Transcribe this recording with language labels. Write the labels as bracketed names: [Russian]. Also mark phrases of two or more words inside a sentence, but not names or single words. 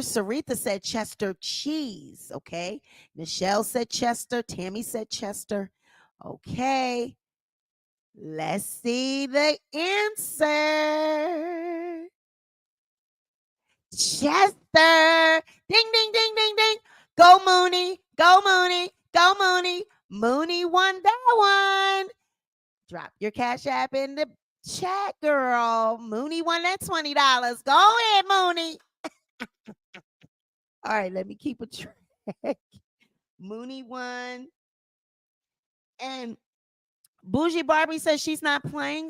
[English] Sarita said Chester cheese. Okay. Michelle said Chester. Tammy said Chester. Okay. Let's see the answer. Chester. Ding, ding, ding, ding, ding. Go Mooney. Go Mooney. Go Mooney. Mooney won that one. Drop your Cash App in the chat, girl. Mooney won that $20. Go ahead, Mooney. All right, let me keep a track. Mooney won. And Bougie Barbie says she's not playing.